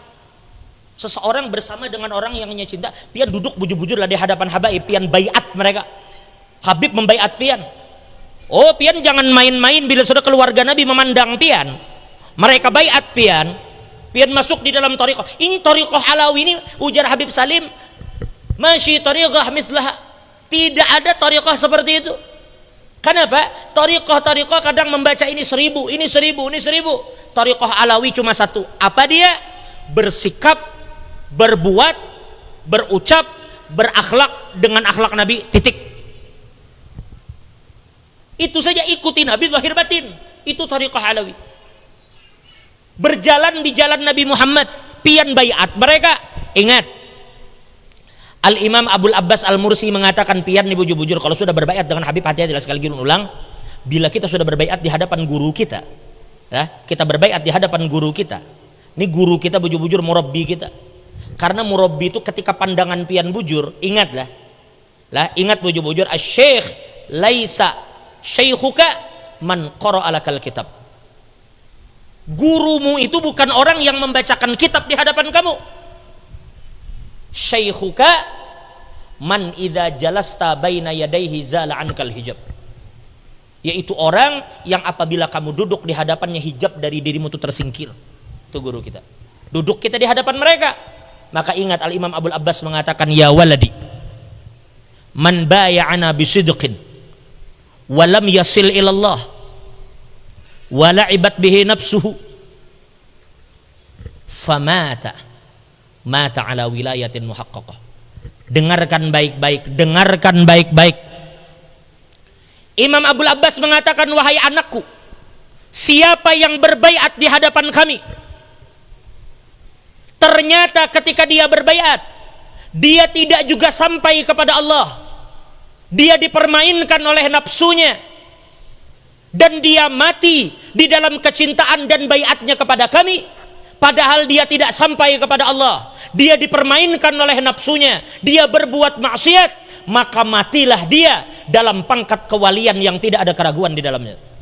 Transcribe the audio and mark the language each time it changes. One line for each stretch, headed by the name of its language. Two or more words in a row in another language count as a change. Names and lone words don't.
Indonesian: Seseorang bersama dengan orang yang hanya cinta. Pian duduk bujur-bujur lah di hadapan habaib, pian baiat mereka. Habib membaiat pian. Oh, pian jangan main-main bila sudah keluarga Nabi memandang pian. Mereka baiat pian. Pian masuk di dalam thariqah. Ini thariqah Alawi ini, ujar Habib Salim,
Arabic: ماشي طريقة مثلها.
Indonesian: Tidak ada thariqah seperti itu. Kenapa? Thariqah kadang membaca ini 1000, ini 1000, ini 1000. Thariqah Alawi cuma satu. Apa dia? Bersikap, berbuat, berucap, berakhlak dengan akhlak Nabi, titik. Itu saja, ikuti Nabi zahir batin. Itu thariqah Alawi. Berjalan di jalan Nabi Muhammad, pian baiat mereka. Ingat, Al-Imam Abul Abbas Al-Mursi mengatakan, pian nih bujur-bujur kalau sudah berbaiat dengan Habib, hati-hati sekali lagi ulang, bila kita sudah berbaiat di hadapan guru kita, ya, kita berbaiat di hadapan guru kita. Ini guru kita bujur-bujur, murabbi kita. Karena murabbi itu ketika pandangan pian bujur, ingatlah. Ingat bujur-bujur,
Arabic: الشيخ ليس شيخك من قرأ لك الكتاب.
Indonesian: Gurumu itu bukan orang yang membacakan kitab di hadapan kamu.
Arabic: شيخك من إذا جلست بين يديه زال عنك الحجاب.
Indonesian: Yaitu orang yang apabila kamu duduk di hadapannya, hijab dari dirimu itu tersingkir. Itu guru kita. Duduk kita di hadapan mereka. Maka ingat, Al-Imam Abul Abbas mengatakan,
Arabic: يا ولدي من بايعنا بصدق ولم يصل إلى الله ولعبت به نفسه فمات مات على ولاية محققة.
Indonesian: Dengarkan baik-baik, dengarkan baik-baik. Imam Abul Abbas mengatakan, wahai anakku, siapa yang berbaiat di hadapan kami, ternyata ketika dia berbaiat, dia tidak juga sampai kepada Allah, dia dipermainkan oleh nafsunya, dan dia mati di dalam kecintaan dan baiatnya kepada kami, padahal dia tidak sampai kepada Allah, dia dipermainkan oleh nafsunya, dia berbuat maksiat, maka matilah dia dalam pangkat kewalian yang tidak ada keraguan di dalamnya.